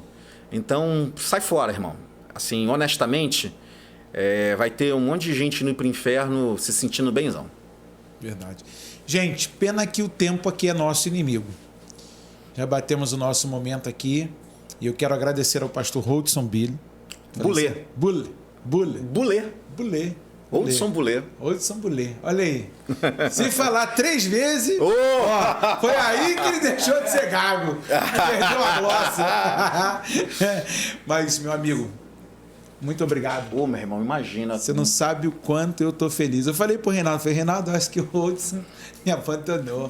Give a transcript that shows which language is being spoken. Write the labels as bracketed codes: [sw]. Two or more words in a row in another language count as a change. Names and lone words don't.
[pt] Então, sai fora, irmão. Assim, honestamente, vai ter um monte de gente indo para o inferno se sentindo benzão. Verdade. Gente, pena que o tempo aqui é nosso inimigo. Já batemos o nosso momento aqui e eu quero agradecer ao pastor Holdson Bill. Bulê. Holdson Bulê. Holdson Bulê. Olha aí. Se falar 3 vezes, foi aí que ele deixou de ser gago. Perdeu a glossa. Mas, meu amigo, muito obrigado. Meu irmão, imagina. Você não sabe o quanto eu tô feliz. Eu falei pro Reinaldo, Reinaldo, acho que o Holdson me abandonou.